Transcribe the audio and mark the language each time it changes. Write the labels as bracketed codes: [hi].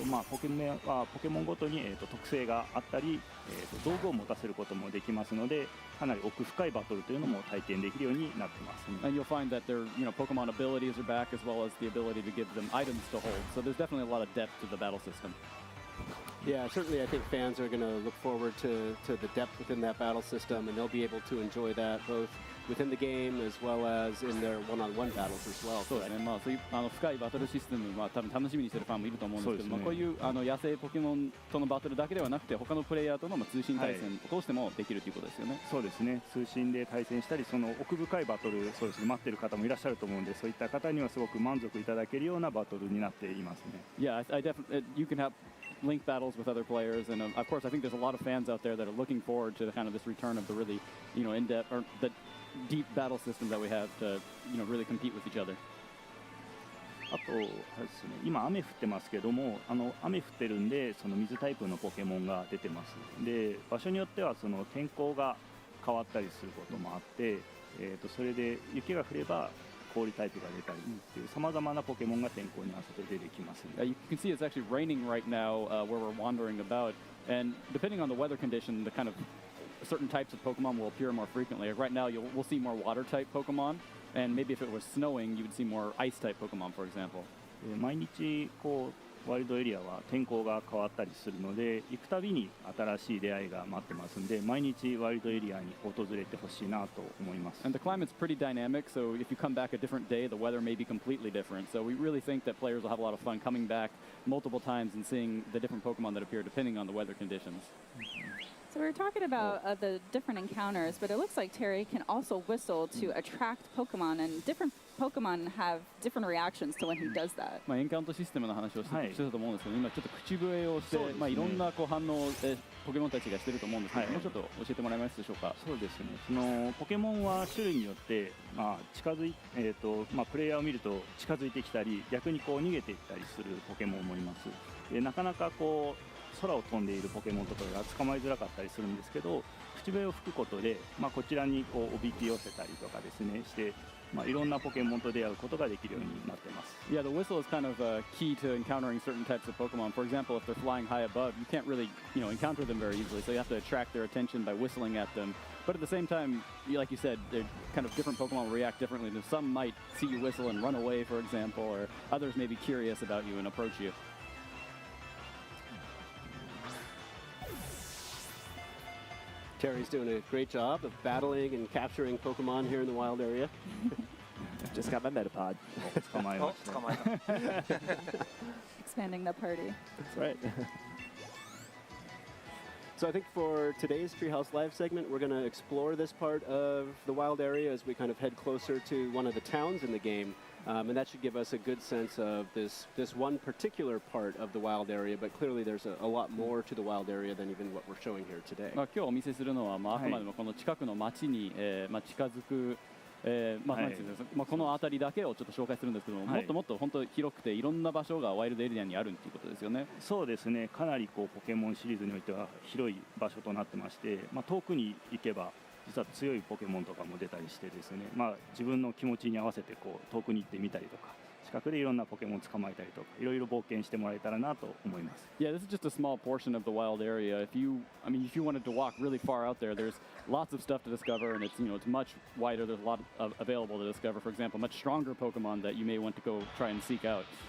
[ja] ポケモンごとに、特性があったり、道具を持たせることもできますので、かなり奥深いバトルというのも体験できるようになってます、ね。 [en] And you'll find that their Pokemon abilities are back as well as the ability to give them items to hold. So there's definitely a lot of depth to the battle system. Yeah, certainly I think fans are going to look forward to the depth within that battle system, and they'll be able to enjoy that both within the game as well as in their one-on-one battles as well. [ja] そうですね、そういう深いバトルシステムは多分楽しみにしてるファンもいると思うんですけど、こういう野生ポケモンとのバトルだけではなくて、他のプレイヤーとの通信対戦を通してもできるということですよね。そうですね、通信で対戦したり、その奥深いバトル、そうですね、待っている方もいらっしゃると思うんで、そういった方にはすごく満足いただけるようなバトルになっていますね。 [en] Yeah, I definitely you can have link battles with other players, and of course I think there's a lot of fans out there that are looking forward to kind of this return of the really in-depth or the deep battle system that we have to really compete with each other. [ja] あとですね、今雨降ってますけども、雨降ってるんでその水タイプのポケモンが出てます。で、場所によってはその天候が変わったりすることもあって、それで雪が降れば氷タイプが出たりっていう様々なポケモンが天候に合わせて出てきます、ね。 [en] You can see it's actually raining right now where we're wandering about, and depending on the weather condition, the kind of certain types of Pokemon will appear more frequently. Like right now, we'll see more water-type Pokemon, and maybe if it was snowing, you would see more ice-type Pokemon, for example. [ja] 毎日ワイルドエリアは天候が変わったりするので、行くたびに新しい出会いが待ってますんで、毎日ワイルドエリアに訪れてほしいなと思います。 [en] And the climate's pretty dynamic, so if you come back a different day, the weather may be completely different. So we really think that players will have a lot of fun coming back multiple times and seeing the different Pokemon that appear depending on the weather conditions. So we were talking about the different encounters, but it looks like Terry can also whistle to attract Pokemon, and different Pokemon have different reactions to when he does that. [ja] エンカウントシステムの話をしてたと思うんですけど、今ちょっと口笛をして、いろんな反応をポケモンたちがしてると思うんですけど、もうちょっと教えてもらえますでしょうか。そうですね。そのポケモンは種類によって、近づいプレイヤーを見ると近づいてきたり、逆に逃げていったりするポケモンもいます。なかなか空を飛んでいるポケモンとかが捕まえづらかったりするんですけど、口笛を吹くことで、こちらにおびき寄せたりとかですねして、いろんなポケモンと出会うことができるようになってます。 [en] Yeah, the whistle is kind of key to encountering certain types of Pokemon. For example, if they're flying high above, you can't really encounter them very easily, so you have to attract their attention by whistling at them. But at the same time, like you said, they're kind of different Pokemon react differently. Some might see you whistle and run away, for example, or others may be curious about you and approach you. Terry's doing a great job of battling and capturing Pokemon here in the wild area. Just got my Metapod. [ja] 捕まえました。捕まえた。 [en] Expanding the party. That's right. So I think for today's Treehouse Live segment, we're going to explore this part of the wild area as we kind of head closer to one of the towns in the game. And that should give us a good sense of this one particular part of the wild area, but clearly there's a lot more to the wild area than even what we're showing here today. [ja] 今日お見せするのは、あくまでもこの近くの町に、近づく、なんていうんですか、この辺りだけをちょっと紹介するんですけども、もっともっと本当広くていろんな場所がワイルドエリアにあるっていうことですよね。そうですね、かなりこうポケモンシリーズにおいては広い場所となってまして、遠くに行けば実は強いポケモンとかも出たりしてですね、自分の気持ちに合わせてこう遠くに行ってみたりとか、近くでいろんなポケモンを捕まえたりとか、いろいろ冒険してもらえたらなと思います。 [en] Yeah, this is just a small portion of the wild area. If you wanted to walk really far out there, there's lots of stuff to discover, and it's much wider. There's a lot of available to discover. For example, much stronger Pokemon that you may want to go try and seek out.